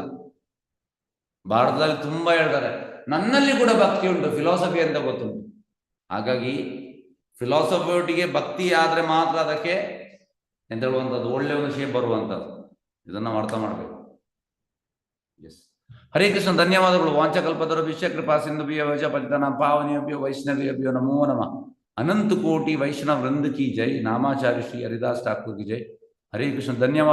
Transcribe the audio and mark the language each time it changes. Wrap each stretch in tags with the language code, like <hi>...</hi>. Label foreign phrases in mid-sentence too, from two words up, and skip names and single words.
<kn>ಭಾರತದಲ್ಲಿ ತುಂಬಾ ಹೇಳ್ತಾರೆ, ನನ್ನಲ್ಲಿ ಕೂಡ ಭಕ್ತಿ ಉಂಟು, ಫಿಲಾಸಫಿ ಅಂತ ಗೊತ್ತುಂಟು. ಹಾಗಾಗಿ ಫಿಲಾಸಫಿ ಒಟ್ಟಿಗೆ ಭಕ್ತಿ ಆದ್ರೆ ಮಾತ್ರ ಅದಕ್ಕೆ ಎಂತ ಹೇಳುವಂಥದ್ದು ಒಳ್ಳೆ ಒಂದು ಶೇಪ್ ಬರುವಂಥದ್ದು. ಇದನ್ನ ನಾವು ಅರ್ಥ ಮಾಡಬೇಕು. ಎಸ್, ಹರೇ ಕೃಷ್ಣ. ಧನ್ಯವಾದಗಳು.</kn> <sa>ವಾಂಚಕಲ್ಪತರುಭ್ಯಶ್ಚ ಕೃಪಾ ಸಿಂಧುಭ್ಯೋ ಪತಿತಾನಾಂ ಪಾವನೇಭ್ಯೋ ವೈಷ್ಣವೇಭ್ಯೋ ನಮೋ ನಮಃ.</sa> <kn>ಅನಂತ ಕೋಟಿ ವೈಷ್ಣವ ವೃಂದ</kn> <hi>की जय.</hi> <kn>ನಾಮಾಚಾರ್ಯ ಶ್ರೀ ಹರಿದಾಸ್ ಠಾಕೂರ್</kn> <hi>की जय.</hi> <kn>ಹರೇ ಕೃಷ್ಣ. ಧನ್ಯವಾದ.</kn>